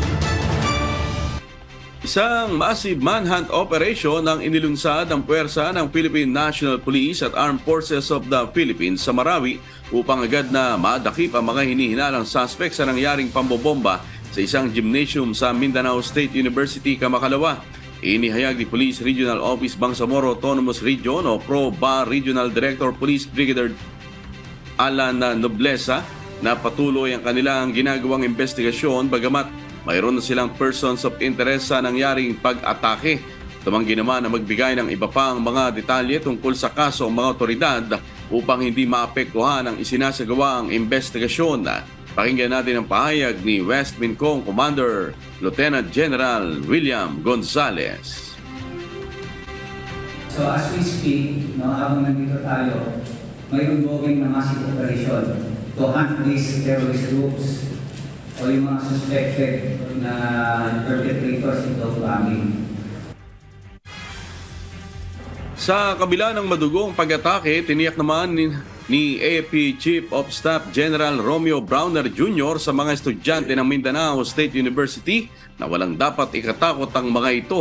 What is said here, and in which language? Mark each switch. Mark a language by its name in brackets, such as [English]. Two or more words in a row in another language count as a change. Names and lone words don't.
[Filipino] Isang [English] massive manhunt operation [Filipino] ang inilunsad ng puwersa ng Philippine National Police at Armed Forces of the Philippines sa Marawi upang agad na madakip ang mga hinihinalang suspect sa nangyaring pambobomba sa isang gymnasium sa Mindanao State University, Kamakalawa. Inihayag ni Police Regional Office Bangsamoro Autonomous Region o PRO-BA Regional Director Police Brigadier Alan Noblesa na patuloy ang kanilang ginagawang investigasyon bagamat mayroon na silang [English] persons of interest [Filipino] sa nangyaring pag-atake. Tumanggi naman na magbigay ng iba pang mga detalye tungkol sa kaso ang mga otoridad upang hindi maapektuhan ang isinasagawang investigasyon. Pakinggan natin ang pahayag ni West Mincong Commander Lieutenant General William Gonzales. [English] So as we speak, [Filipino] habang nandito tayo, may ongoing na [English] massive operation to hunt these terrorist groups [Filipino] o yung mga suspected na perpetrators ito bombing. Sa kabila ng madugong pag-atake, tiniyak naman ni AFP Chief of Staff General Romeo Browner Jr. sa mga estudyante ng Mindanao State University na walang dapat ikatakot ang mga ito.